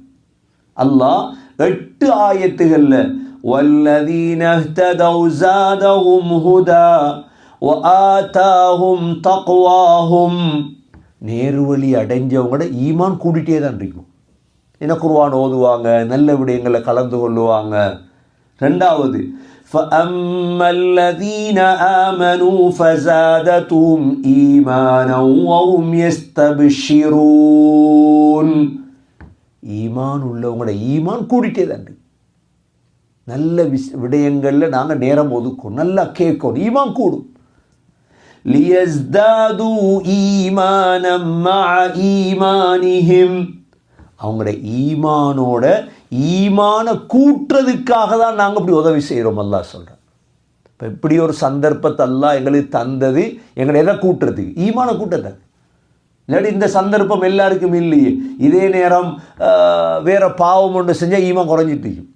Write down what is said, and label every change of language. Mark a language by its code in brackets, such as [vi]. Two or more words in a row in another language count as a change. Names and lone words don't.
[ta] அல்லாஹ் 8 ஆயத்துகளில் [ar] والذين اهتدوا زادهم هدى وآتاهم تقواهم, [ta] நேர்வழி அடைஞ்சவங்களோட ஈமான் கூடிட்டே தான் இருக்கும். என்ன, குர்ஆன் ஓதுவாங்க, நல்ல விடயங்களை கலந்து கொள்ளுவாங்க. [ar] ரெண்டாவது فَأَمَّا الَّذِينَ آمَنُوا فَزَادَتْهُمْ إِيمَانًا وَهُمْ يَسْتَبْشِرُونَ. [ta] ஈமான் உள்ளவங்களோட ஈமான் கூடிட்டே தான். நல்ல விடயங்களில் நாங்கள் நேரம் ஒதுக்கும், நல்லா கேட்கணும், ஈமான் கூடும். [ar] لِيَزْدَادُوا إِيمَانًا مَعَ إِيمَانِهِمْ, [ta] அவங்களோட ஈமானோட ஈமான கூட்டுறதுக்காக தான் நாங்கள் இப்படி உதவி செய்கிறோம். அல்லாஹ் சொல்கிறேன். இப்போ இப்படி ஒரு சந்தர்ப்பத்தை அல்லாஹ் எங்களுக்கு தந்தது எங்களை எதை கூட்டுறதுக்கு? ஈமான கூட்டத்தான். இல்லாட்டி இந்த சந்தர்ப்பம் எல்லாருக்கும் இல்லையே. இதே நேரம் வேற பாவம் ஒன்று செஞ்சால் ஈமான் குறைஞ்சிட்டு.